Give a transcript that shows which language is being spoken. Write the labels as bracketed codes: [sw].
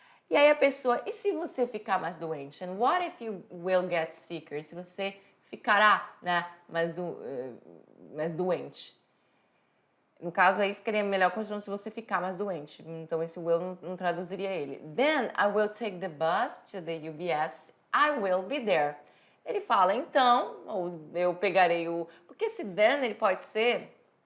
[pt] E aí a pessoa, e se você ficar mais doente? [en] And what if you will get sicker? [pt] Se você ficará, né, mais doente. No caso aí ficaria melhor continuando se você ficar mais doente. Então esse will não traduziria ele. [en] Then I will take the bus to the UBS. I will be there. [pt] Ele fala, então, ou eu pegarei o... Porque esse then ele pode ser...